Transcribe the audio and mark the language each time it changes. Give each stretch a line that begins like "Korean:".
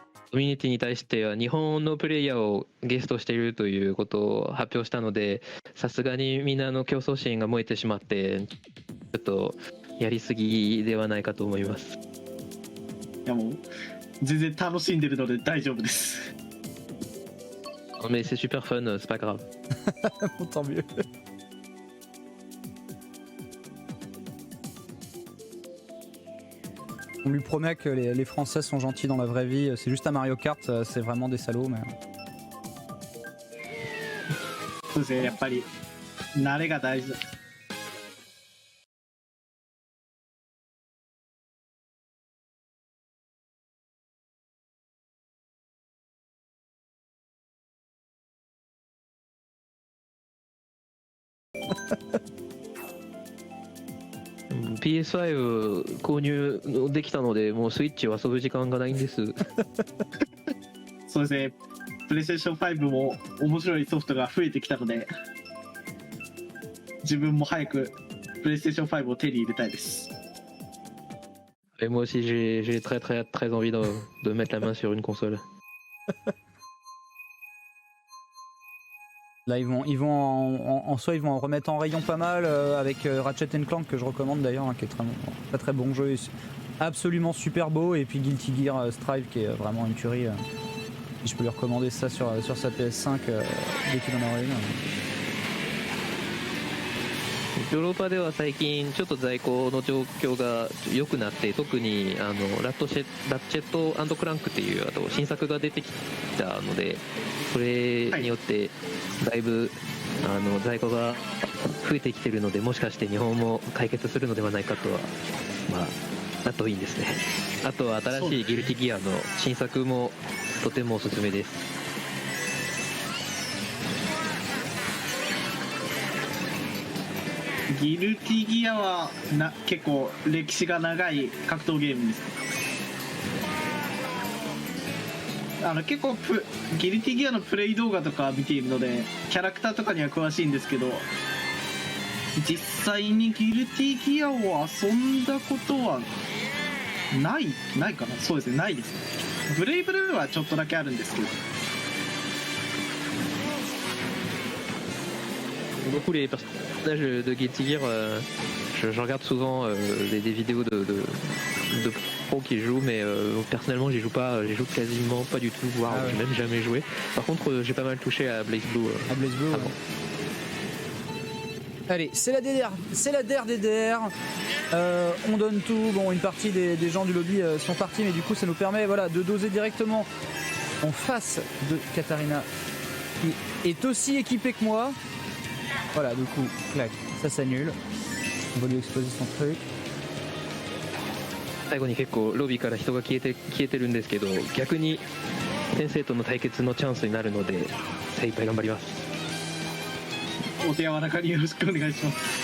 Japanese: コミュニティに対しては日本のプレイヤーをゲストしているということを発表したので、さすがにみんなの競争心が燃えてしまってちょっとやりすぎではないかと思います。いやもう全然楽しんでるので大丈夫です。
French: Mais c'est super fun, c'est pas grave. Bon, tant mieux. On lui promet que les Français sont gentils dans la vraie vie. C'est juste à Mario Kart, c'est vraiment des salauds. Mais...
Japanese: そうですね、やっぱり慣れが大事だ。 PS5 購入できたのでもうスイッチを遊ぶ時間がないんです。そうですね、プレイステーション5も面白いソフトが増えてきたので自分も早くプレイステーション5を手に入れたいです。
French: Et moi aussi j'ai très envie de mettre la main sur une console. Là ils vont en soi ils vont en remettre en rayon pas mal avec Ratchet & Clank que je recommande d'ailleurs, hein, qui est très bon jeu, absolument super beau, et puis Guilty Gear Strive qui est vraiment une tuerie. Je peux lui recommander ça sur sa PS5 dès qu'il en aura une.
Japanese: ヨーロッパでは最近ちょっと在庫の状況が良くなって、特にラッチェット&クランクっていう新作が出てきたので、それによってだいぶ在庫が増えてきてるので、もしかして日本も解決するのではないかとは、まあだといいですね。あとは新しいギルティギアの新作もとてもおすすめです。ギルティギアは結構歴史が長い格闘ゲームです。結構ギルティギアのプレイ動画とか見ているのでキャラクターとかには詳しいんですけど、実際にギルティギアを遊んだことはないかな。そうですね、ないですね。ブレイブルーはちょっとだけあるんですけど。
French: Beaucoup les personnages de Guilty Gear, je regarde souvent des vidéos de pros qui jouent, mais personnellement j'y joue quasiment pas du tout, voire j'ai même jamais joué. Par contre j'ai pas mal touché à Blaze Blue. À Blaze Blue, avant. Allez, c'est la DDR, c'est la DDR. On donne tout. Bon, une partie des gens du lobby sont partis, mais du coup ça nous permet de doser directement en face de Katarina, qui est aussi équipée que moi. Voilà, du coup, clac, ça s'annule. On va lui exploser son truc.
Japanese: 最後に結構ロビーから人が消えてるんですけど、逆に先生との対決のチャンスになるので精一杯頑張ります。お手柔らかによろしくお願いします。